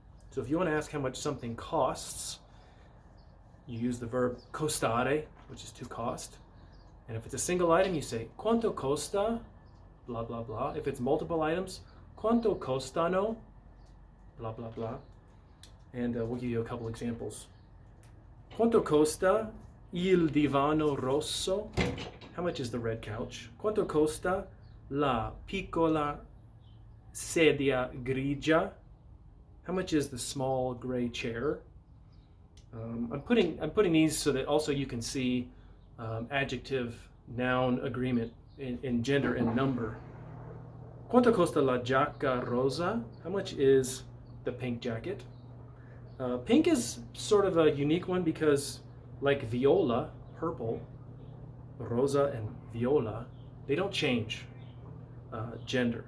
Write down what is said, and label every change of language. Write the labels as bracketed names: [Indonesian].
[English] So if you want to ask how much something costs, you use the verb costare, which is to cost. And if it's a single item, you say [Italian] quanto costa, [English] blah blah blah. If it's multiple items, [Italian] quanto costano, [English] blah blah blah. And we'll give you a couple examples. [Italian] Quanto costa il divano rosso? [English] How much is the red couch? [Italian] Quanto costa la piccola sedia grigia? [English] How much is the small gray chair? I'm putting these so that also you can see adjective, noun agreement in gender and number. [Italian] Quanto costa la giacca rosa? [English] How much is the pink jacket? Pink is sort of a unique one because, like viola, purple, rosa and viola, they don't change gender.